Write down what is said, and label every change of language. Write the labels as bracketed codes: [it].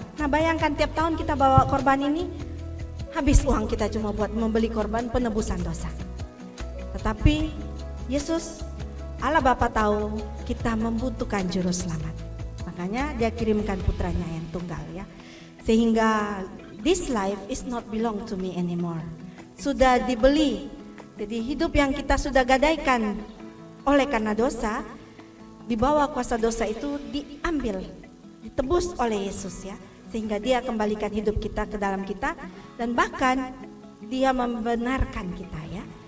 [id] Nah, bayangkan tiap tahun kita bawa korban ini habis uang kita cuma buat membeli korban penebusan dosa. Tetapi Yesus Allah Bapa tahu kita membutuhkan juru selamat. Makanya dia kirimkan putranya yang tunggal ya. Sehingga [en] this life is not belong to me anymore. [id] Sudah dibeli. Jadi hidup yang kita sudah gadaikan oleh karena dosa, di bawah kuasa dosa itu diambil, ditebus oleh Yesus ya. Sehingga dia kembalikan hidup kita ke dalam kita dan bahkan dia membenarkan kita ya.